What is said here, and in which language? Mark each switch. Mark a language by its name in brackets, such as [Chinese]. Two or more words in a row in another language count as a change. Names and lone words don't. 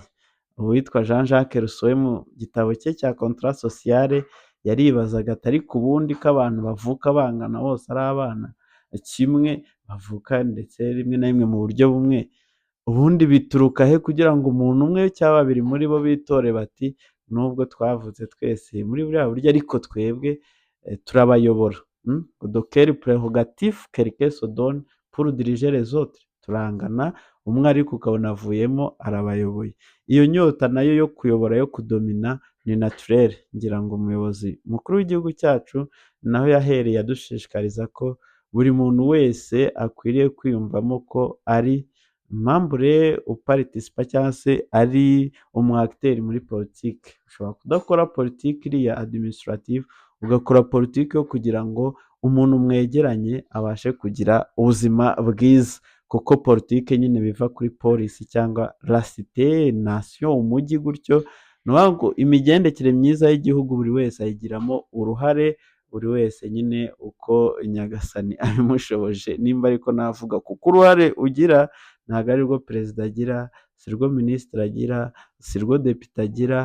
[Kinyarwanda] Uwitwa Jean Jacques Rousseau mu gitabo cye cya Contrat Social yaribazaga ati ariko ubundi ko abantu bavuka bangana bose ari abana kimwe, bavuka ndetse rimwe na rimwe mu buryo bumwe, ubundi bituruka he kugira ngo umuntu umwe cyangwa babiri muri bo bitore bati nubwo twavutse twese muri buriya buryo ariko twebwe turabayobora. [French] De quelle prérogative quelqu'un se donne pour diriger les autres. [Kinyarwanda] Turangana, umwe ariko ukabona avuyemo arabayoboye. Iyo nyota nayo yo kuyobora, yo kudomina ni naturel. Ngira ngo umuyobozi mukuru w'igihugu cyacu naho yahereye adushishikariza ko buri muntu wese akwiriye kwiyumvamo ko ari membre uparticipa cyangwa se ari umwagiteri muri politiki. Ushobora kudakora politiki iriya administrative, ugakora politiki yo kugira ngo umuntu mwegeranye abashe kugira ubuzima bwiza, kuko politiki nyine biva kuri polisi cyangwa [French] la cité nation, [Kinyarwanda] umujyi gutyo. Ni ukuvuga ngo imigendekere myiza y'igihugu buri wese ayigiramo uruhare, buri wese nyine uko Nyagasani abimushoboje, nimba ariko navuga, kuko uruhare ugira ntabwo ari rwo perezida agira, si rwo minisitiri agira, si rwo depite agira.